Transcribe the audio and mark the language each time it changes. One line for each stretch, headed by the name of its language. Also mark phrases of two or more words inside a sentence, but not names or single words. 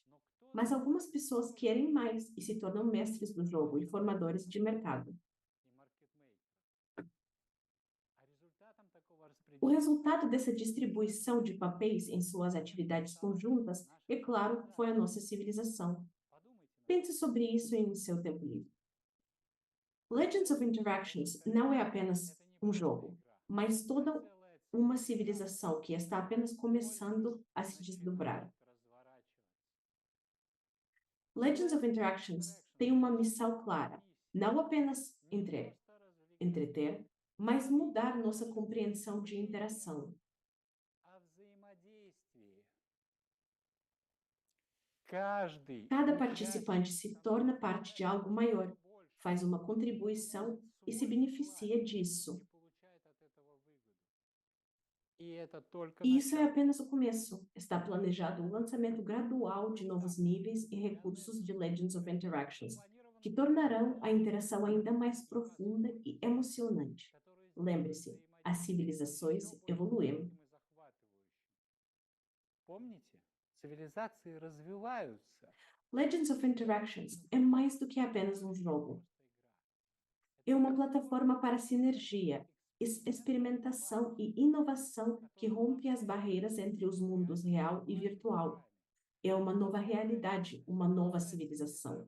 Portuguese: Mas algumas pessoas querem mais e se tornam mestres do jogo e formadores de mercado. O resultado dessa distribuição de papéis em suas atividades conjuntas, é claro, foi a nossa civilização. Pense sobre isso em seu tempo livre. Legends of Interactions não é apenas um jogo, mas toda uma civilização que está apenas começando a se desdobrar. Legends of Interactions tem uma missão clara, não apenas entreter, mas mudar nossa compreensão de interação. Cada participante se torna parte de algo maior, faz uma contribuição e se beneficia disso. E isso é apenas o começo. Está planejado o lançamento gradual de novos níveis e recursos de Legends of Interactions, que tornarão a interação ainda mais profunda e emocionante. Lembre-se, as civilizações evoluem.
Russian: Помните, цивилизации развиваются.
Portuguese: Legends of Interactions é mais do que apenas um jogo. É uma plataforma para sinergia, experimentação e inovação que rompe as barreiras entre os mundos real e virtual. É uma nova realidade, uma nova civilização.